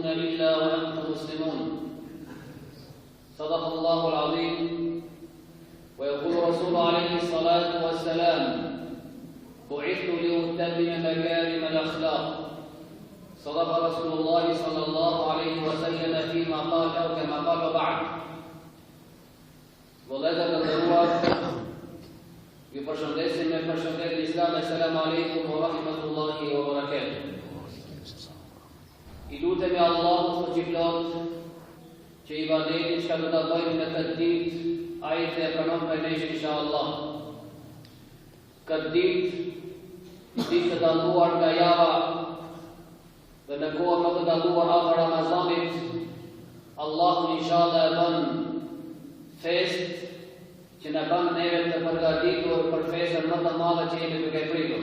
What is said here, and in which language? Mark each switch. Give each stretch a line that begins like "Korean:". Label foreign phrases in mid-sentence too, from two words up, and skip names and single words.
Arabic: إلا وأنتم مسلمون صدق الله العظيم ويقول الرسول عليه الصلاة والسلام بعثت لأتمم مكارم الأخلاق صدق رسول الله صلى الله عليه وسلم فيما قال أو كما قال وبعد
Albanian: Vëllezër të nderuar, ju përshëndesim me përshëndetjen islame.
Arabic: السلام عليكم ورحمة الله وبركاته.
Albanian: I lutemi Allahut fuqiplot që ibadetin që do ta bëjmë në këtë ditë, ai të e pranon prej nesh inshallah. Këtë ditë të dalluar nga java dhe në kohën më të dalluar afër Ramazanit, Allahu inshallah e bën fest që në bën neve të përgatitur për festën më të madhe që jemi duke pritur.